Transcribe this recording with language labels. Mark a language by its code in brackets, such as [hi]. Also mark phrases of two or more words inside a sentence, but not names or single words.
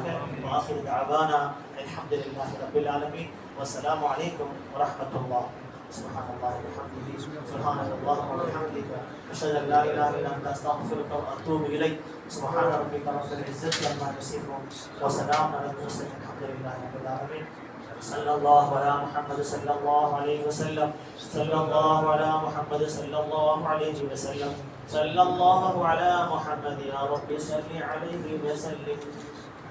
[ar] آخر دعوانا الحمد لله رب العالمين. والسلام عليكم ورحمة الله. سبحان الله وبحمده سبحان الله وبحمده أشهد أن لا إله إلا أنت أستغفرك وأتوب إليك. سبحان ربك رب العزة عما يصفون وسلام على المرسلين الحمد لله رب العالمين. صلى الله على محمد صلى الله عليه وسلم صلى الله على محمد صلى الله عليه وسلم صلى الله على محمد يا رب صل عليه وسلم.